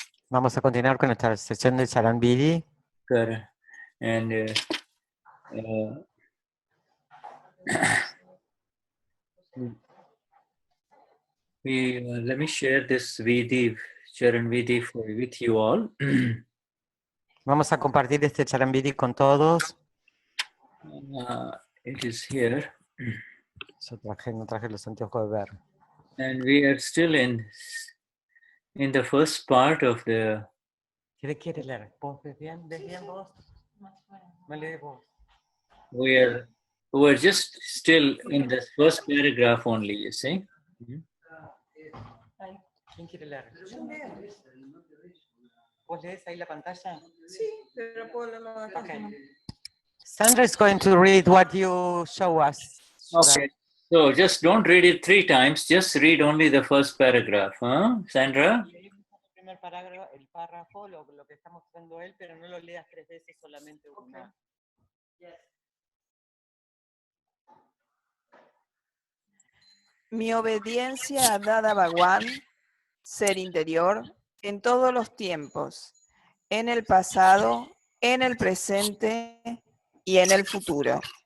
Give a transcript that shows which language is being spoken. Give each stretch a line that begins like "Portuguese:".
Spanish: Vamos a continuar con nuestra sesión de Charan Vidhi.
English: And let me share this Vidhi, Charan Vidhi with you all.
Spanish: Vamos a compartir este Charan Vidhi con todos.
English: It is here.
Spanish: Yo no traje los anteojos de ver.
English: And we are still in the first part of the...
Spanish: ¿Qué quiere leer? ¿Ves bien vos? ¿Me lees vos?
English: We're just still in the first paragraph only, you see.
Spanish: ¿Quién quiere leer? ¿Vos lees ahí la pantalla? Sí, pero puedo leerlo de acá.
English: Okay. Sandra is going to read what you show us. Okay. So just don't read it 3 times. Just read only the first paragraph, huh, Sandra?
Spanish: El párrafo, lo que está mostrando él, pero no lo leas 3 veces, solamente una. Mi obediencia a Dada Bhagwan, ser interior, en todos los tiempos, en el pasado, en el presente y en el futuro.